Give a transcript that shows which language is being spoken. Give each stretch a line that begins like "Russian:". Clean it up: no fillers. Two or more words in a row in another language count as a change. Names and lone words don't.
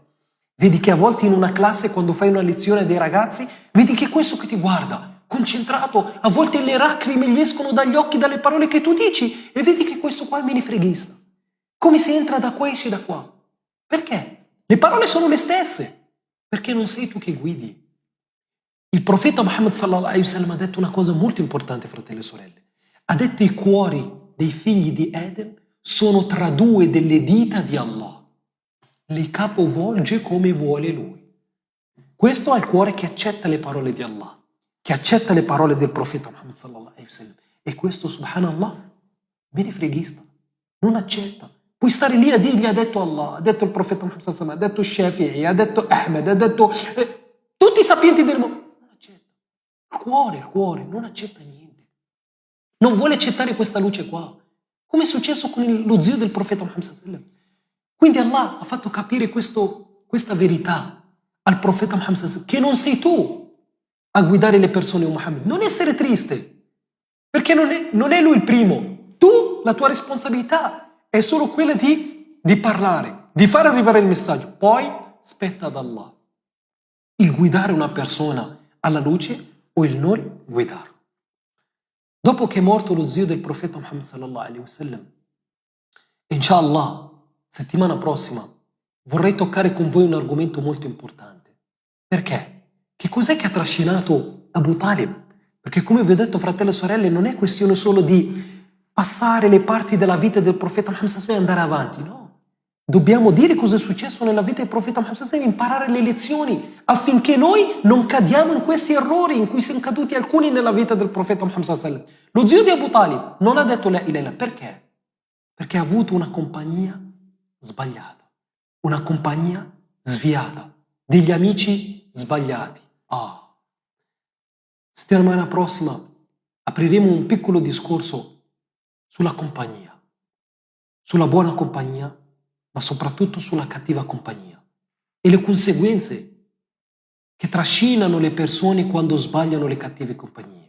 Italian: Vedi che a volte in una classe, quando fai una lezione dei ragazzi, vedi che questo che ti guarda, concentrato, a volte le lacrime gli escono dagli occhi dalle parole che tu dici e vedi che questo qua è menefreghista. Come se entra da qua e esce da qua. Perché? Le parole sono le stesse. Perché non sei tu che guidi. Il profeta Muhammad
Arabic: صلى الله عليه وسلم
Italian: ha detto una cosa molto importante, fratelli e sorelle. Ha detto i cuori dei figli di Adam sono tra due delle dita di Allah. Li capovolge come vuole lui. Questo è il cuore che accetta le parole di Allah, che accetta le parole del profeta Muhammad
Arabic: صلى الله عليه وسلم.
Italian: E questo, subhanallah, menefreghista, non accetta. Puoi stare lì a dirgli ha detto Allah, ha detto il profeta Muhammad
Arabic: صلى الله عليه وسلم,
Italian: ha detto Shafi'i, ha detto Ahmed, ha detto tutti i sapienti del mondo. Non accetta. Il cuore non accetta niente. Non vuole accettare questa luce qua. Come è successo con lo zio del profeta Muhammad
Arabic: صلى الله عليه وسلم.
Italian: Quindi Allah ha fatto capire questa verità al profeta Muhammad
Arabic: صلى الله عليه وسلم,
Italian: che non sei tu a guidare le persone, o Muhammad. Non essere triste, perché non è lui il primo. Tu, la tua responsabilità è solo quella di parlare, di far arrivare il messaggio. Poi spetta ad Allah il guidare una persona alla luce o il non guidarlo. Dopo che è morto lo zio del profeta Muhammad
Arabic: صلى الله عليه وسلم,
Italian: inshallah, settimana prossima vorrei toccare con voi un argomento molto importante. Perché? Che cos'è che ha trascinato Abu Talib? Perché, come vi ho detto, fratelli e sorelle, non è questione solo di passare le parti della vita del profeta Muhammad
Arabic: صلى الله عليه وسلم
Italian: e andare avanti, no. Dobbiamo dire cosa è successo nella vita del profeta Muhammad
Arabic: صلى الله عليه وسلم,
Italian: imparare le lezioni affinché noi non cadiamo in questi errori in cui sono caduti alcuni nella vita del profeta Muhammad
Arabic: صلى الله عليه وسلم.
Italian: Lo zio di Abu Talib non ha detto
Arabic: لا إله إلا الله.
Italian: Perché? Perché ha avuto una compagnia sbagliata, una compagnia sviata, degli amici sbagliati. Settimana prossima apriremo un piccolo discorso sulla compagnia, sulla buona compagnia, ma soprattutto sulla cattiva compagnia e le conseguenze che trascinano le persone quando sbagliano le cattive compagnie.